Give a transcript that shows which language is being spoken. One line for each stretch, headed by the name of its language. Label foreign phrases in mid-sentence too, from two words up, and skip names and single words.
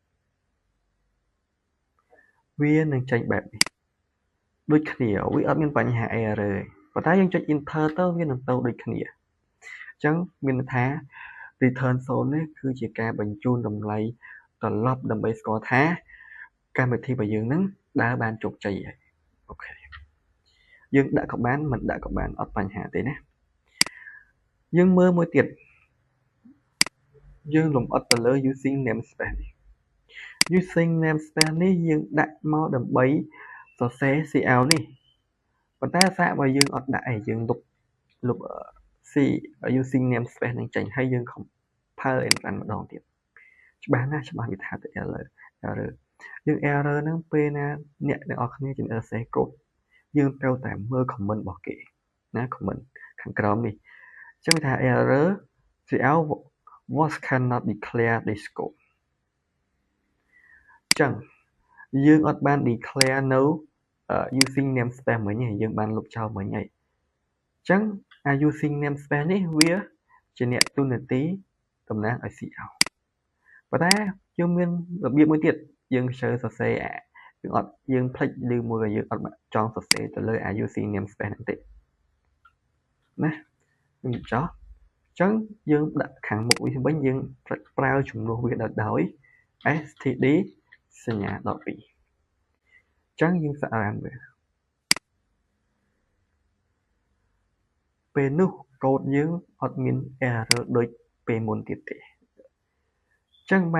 Khmer: វានឹងចេញបែបនេះដូចគ្នាវាអត់មានបញ្ហា error ទេប៉ុន្តែយើងចុច enter ទៅវានឹងទៅដូចគ្នាអញ្ចឹងមានន័យថា return 0នេះគឺជាការបញ្ជូនតម្លៃត្រឡប់ដើម្បីស្គាល់ថាកម្មវិធីរបស់យើងនឹងដើរបានជោគជ័យហើយអូខេយើងដាក់ក៏បានមិនដាក់ក៏បានអត់បញ្ហាទេណាយើងមើលមួយទៀតយើងលម្អិតទៅលើ
English: using namespace
Khmer: នេះ
English: using namespace
Khmer: នេះយើងដាក់មកដើម្បីសរសេរ cl នេះប៉ុន្តែសារបើយើងអត់ដាក់អីយើងលុប C
English: using namespace
Khmer: នឹងចេញហើយយើង
English: compile and run
Khmer: ម្ដងទៀតច្បាស់ណាស់ច្បាស់វាថាទៅ error យើង error ហ្នឹងពេលណាអ្នកទាំងអស់គ្នាជំនាញសរសេរ code យើងត្រូវតែមើល comment របស់គេណា comment ខាងក្រោមនេះអញ្ចឹងវាថា
English: error throughout was cannot declare this code
Khmer: អញ្ចឹងយើងអត់បាន declare នៅ
English: using namespace
Khmer: មិញទេយើងបានលុបចោលមិញហើយអញ្ចឹងអា
English: using namespace
Khmer: នេះវា ជាអ្នកទូនាទីតំណាងឲ្យ cout ប៉ុន្តែយើងមានរបៀបមួយទៀតយើងចូលសរសេរយើងភ្លេចឬមួយក៏យើងអត់ចង់សរសេរទៅលើ
English: using namespace
Khmer: ហ្នឹងទេណាខ្ញុំចោះអញ្ចឹងយើងដាក់ខាងមុខវាវិញយើងប្រើជំនួសវាដោយ std សញ្ញា12អញ្ចឹងយើងសាកអានវា ពេលនោះកូដយើងអត់មាន error ដូចពេលមុនទៀតទេអញ្ចឹងបាន